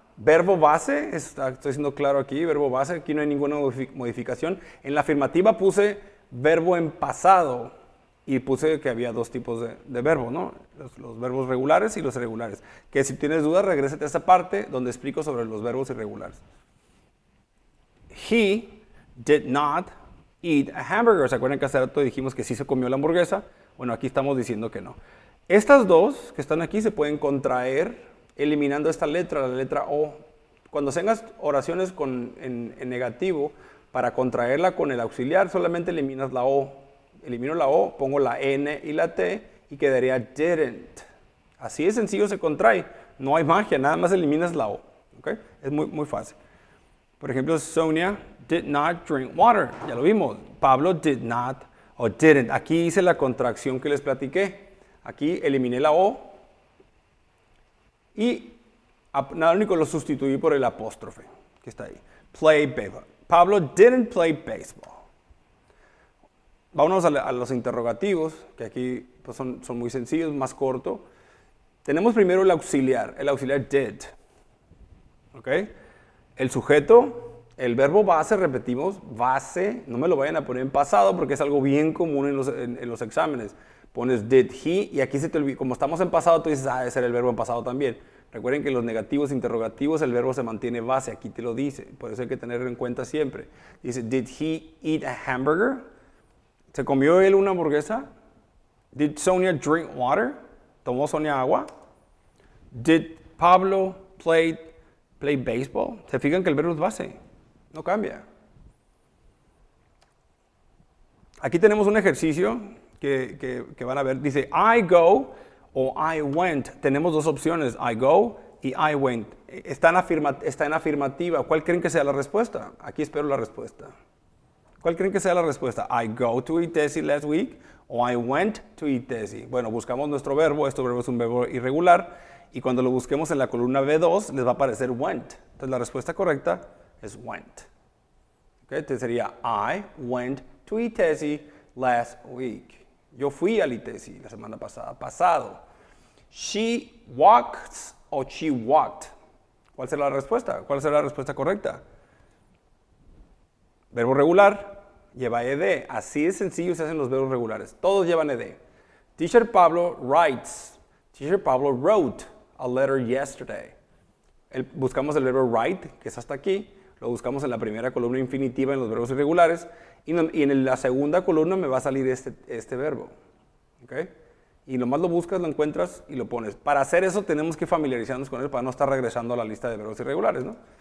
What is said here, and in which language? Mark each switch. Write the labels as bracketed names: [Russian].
[Spanish] Verbo base, estoy siendo claro aquí, verbo base, aquí no hay ninguna modificación. En la afirmativa puse verbo en pasado y puse que había dos tipos de verbo, ¿no? Los verbos regulares y los irregulares. Que si tienes dudas, regrésate a esa parte donde explico sobre los verbos irregulares. [English] He did not eat a hamburger. [Spanish] ¿Se acuerdan que hace rato dijimos que sí se comió la hamburguesa? Bueno, aquí estamos diciendo que no. Estas dos que están aquí se pueden contraer eliminando esta letra, la letra O. Cuando tengas oraciones en negativo, para contraerla con el auxiliar, solamente eliminas la O. Elimino la O, pongo la N y la T y quedaría didn't. Así de sencillo se contrae. No hay magia, nada más eliminas la O. ¿Okay? Es muy, muy fácil. Por ejemplo, [English] Sonia did not drink water. [Spanish] Ya lo vimos. [English] Pablo did not o didn't. [Spanish] Aquí hice la contracción que les platiqué. Aquí eliminé la O y nada único lo sustituí por el apóstrofe que está ahí. [English] Play baseball. Pablo didn't play baseball. [Spanish] Vámonos a los interrogativos, que aquí pues, son muy sencillos, más corto. Tenemos primero el auxiliar did. ¿Ok? El sujeto, el verbo base, repetimos, base, no me lo vayan a poner en pasado porque es algo bien común en los exámenes. Pones [English] did he [Spanish] y aquí se te olvida, como estamos en pasado, tú dices, ese era el verbo en pasado también. Recuerden que en los negativos interrogativos el verbo se mantiene base, aquí te lo dice, por eso hay que tenerlo en cuenta siempre. Dice, [English] did he eat a hamburger? [Spanish] ¿Se comió él una hamburguesa? [English] Did Sonia drink water? [Spanish] ¿Tomó Sonia agua? [English] Did Pablo play baseball? [Spanish] ¿Se fijan que el verbo es base? No cambia. Aquí tenemos un ejercicio que van a ver. Dice, [English] I go [Spanish] o [English] I went. [Spanish] Tenemos dos opciones, [English] I go [Spanish] y [English] I went. [Spanish] Está en afirmativa. ¿Cuál creen que sea la respuesta? Aquí espero la respuesta. ¿Cuál creen que sea la respuesta? [English] I go to Itezi last week o I went to Itezi. [Spanish] Bueno, buscamos nuestro verbo. Este verbo es un verbo irregular. Y cuando lo busquemos en la columna B2, les va a aparecer went. Entonces la respuesta correcta es went. [English] Okay, [Spanish] entonces sería [English] I went to Itezi last week. [Spanish] Yo fui al Itezi la semana pasada. Pasado. [English] She walks [Spanish] o [English] she walked. [Spanish] ¿Cuál será la respuesta? ¿Cuál será la respuesta correcta? Verbo regular lleva ed. Así de sencillo se hacen los verbos regulares. Todos llevan ed. [English] Teacher Pablo writes. Teacher Pablo wrote a letter yesterday. [Spanish] Buscamos el verbo write, que es hasta aquí. Lo buscamos en la primera columna infinitiva en los verbos irregulares. Y en la segunda columna me va a salir este verbo. ¿Okay? Y nomás lo buscas, lo encuentras y lo pones. Para hacer eso tenemos que familiarizarnos con él para no estar regresando a la lista de verbos irregulares, ¿no?